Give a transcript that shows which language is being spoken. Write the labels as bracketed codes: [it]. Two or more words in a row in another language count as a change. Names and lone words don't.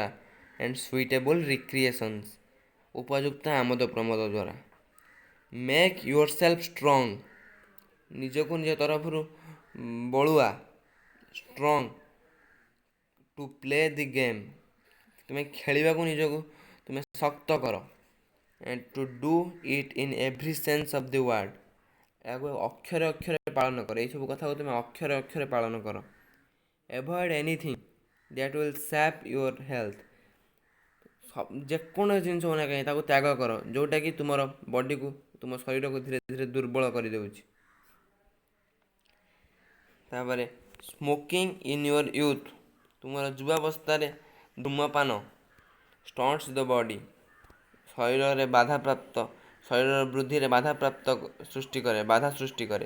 [en] and suitable recreations, [or] ଉପଯୁକ୍ତ ଆମୋଦ ପ୍ରମୋଦ ଦ୍ୱାରା। [en] make your self strong, [or] ନିଜକୁ ନିଜ ତରଫରୁ ବଳୁଆ [en] strong to play the game, [or] ତୁମେ ଖେଳିବାକୁ ନିଜକୁ ତୁମେ ଶକ୍ତ କର। [en] and to do it in every sense of the word, [or] ଏହାକୁ ଅକ୍ଷରେ ଅକ୍ଷରେ ପାଳନ କର। ଏଇସବୁ କଥାକୁ ତୁମେ ଅକ୍ଷରେ ଅକ୍ଷରେ ପାଳନ କର। [en] avoid anything that will sap your health, [or] ଯେକୌଣସି ଜିନିଷ ନା କାହିଁ ତାକୁ ତ୍ୟାଗ କର ଯେଉଁଟାକି ତୁମର ବଡ଼ିକୁ ତୁମ ଶରୀରକୁ ଧୀରେ ଧୀରେ ଦୁର୍ବଳ କରିଦେଉଛି। ତାପରେ [en] smoking in your youth, [or] ତୁମର ଯୁବାବସ୍ଥାରେ ଧୂମପାନ [en] stunts the body, [or] ଶରୀରର ବୃଦ୍ଧିରେ ବାଧା ସୃଷ୍ଟି କରେ।